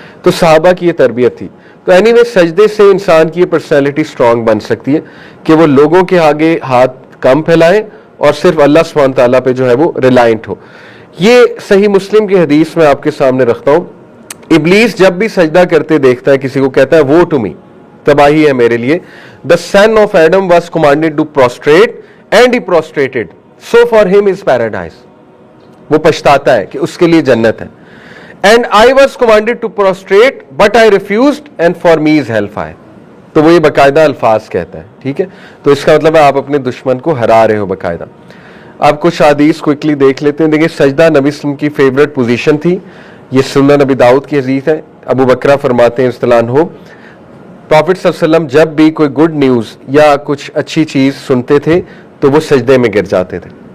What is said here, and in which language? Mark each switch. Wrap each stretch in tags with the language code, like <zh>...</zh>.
<ur>تو صحابہ کی یہ تربیت تھی. تو اینی وے سجدے سے انسان کی یہ پرسنالٹی سٹرونگ بن سکتی ہے کہ وہ لوگوں کے آگے ہاتھ کم پھیلائیں اور صرف اللہ سبحانہ تعالیٰ پہ جو ہے وہ ریلائنٹ ہو. یہ صحیح مسلم کی حدیث میں آپ کے سامنے رکھتا ہوں. ابلیس جب بھی سجدہ کرتے دیکھتا ہے کسی کو, کہتا ہے</ur> <en>وہ to me,</en> <ur>تباہی ہے میرے لیے.</ur> <en>The son of Adam was commanded to prostrate and he prostrated, so for him is paradise.</en> <ur>وہ پچھتاتا ہے کہ اس کے لیے جنت ہے.</ur> <en>And I was commanded to prostrate but I refused and for me is hellfire.</en> <ur>تو وہ یہ باقاعدہ الفاظ کہتا ہے. ٹھیک ہے, تو اس کا مطلب ہے آپ اپنے دشمن کو ہرا رہے ہو باقاعدہ. آپ کچھ حدیث کوئکلی دیکھ لیتے ہیں. دیکھیں سجدہ نبی صلی اللہ علیہ وسلم کی فیوریٹ پوزیشن تھی. یہ سنن نبی داؤد کی حدیث ہے. ابو بکرہ فرماتے ہیں اصطلاح ہو, پروفٹ صلی اللہ علیہ وسلم جب بھی کوئی گڈ نیوز یا کچھ اچھی چیز سنتے تھے تو وہ سجدے میں گر جاتے تھے.</ur>